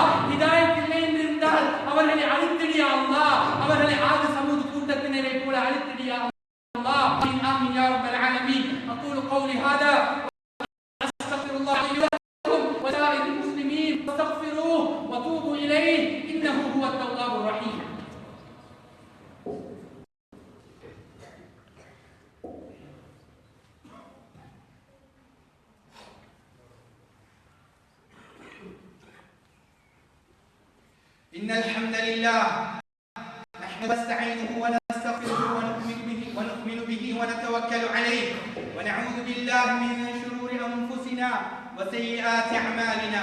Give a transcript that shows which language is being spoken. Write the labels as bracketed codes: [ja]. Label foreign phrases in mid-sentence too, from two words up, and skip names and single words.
[ta] ஹிதாயத் இல்லை என்று இருந்தால் அவர்களை அழித்திடு [ar] يا الله. [ta] அவர்களை ஆது சமூக கூட்டத்தினரை போல அழித்திடு [ar] يا الله. آمين يا رب العالمين. أقول قولي هذا أستغفر الله لي ولكم وللمسلمين فاستغفروه وتوبوا إليه إنه هو التواب الرحيم. إن الحمد لله نحمده ونستعينه ونستغفره ونؤمن به ونتوكل عليه ونعوذ بالله من شرور أنفسنا وسيئات أعمالنا.